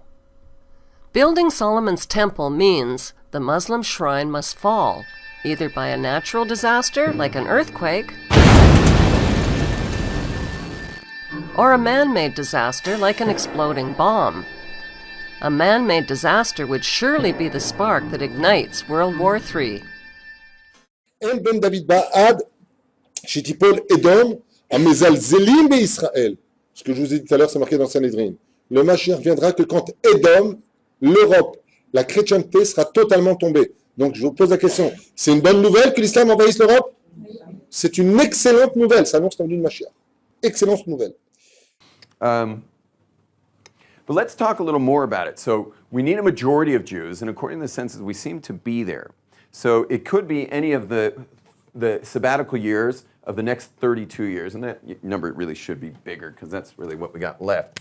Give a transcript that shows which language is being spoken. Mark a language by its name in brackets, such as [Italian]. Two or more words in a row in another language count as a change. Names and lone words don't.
[English] Building Solomon's temple means the Muslim shrine must fall, either by a natural disaster like an earthquake, or a man-made disaster like an exploding bomb. A man-made disaster would surely be the spark that ignites World War III. [Hebrew] אין בן דוד בא עד שתיפול אדום המזלזלים בישראל. [French] Ce que je vous ai dit tout à l'heure, c'est marqué dans Sanhédrin. Le Mashiach viendra que quand Édom, l'Europe, la chrétienté sera totalement tombée. Donc je vous pose la question, c'est une bonne nouvelle que l'islam envahisse l'Europe? C'est une excellente nouvelle, ça annonce la venue de Mashiach. Excellente nouvelle. [English] But let's talk a little more about it. So we need a majority of Jews, and according to the census, we seem to be there. So it could be any of the sabbatical years of the next 32 years, and that number really should be bigger because that's really what we got left.